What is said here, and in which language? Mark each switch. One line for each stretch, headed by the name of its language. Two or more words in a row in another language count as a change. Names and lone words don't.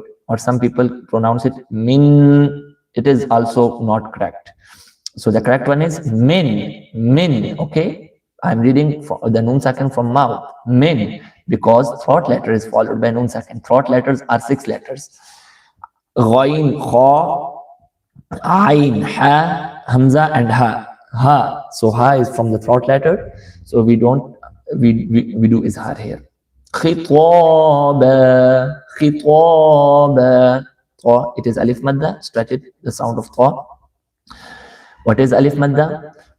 English: Or some people pronounce it min, it is also not correct. So the correct one is min. Okay, I'm reading the
Arabic: نون ساكن
English: from mouth, min, because throat letter is followed by noon sakin. Throat letters are 6 letters: ghain, kha, ain, ha, hamza, and ha. So ha is from the throat letter. So we don't we do izhar here.
Arabic: خطابا خطابا.
English: It is
Arabic: ألف مدة.
English: Stretch it, the sound of ta. What is
Arabic: ألف مدة?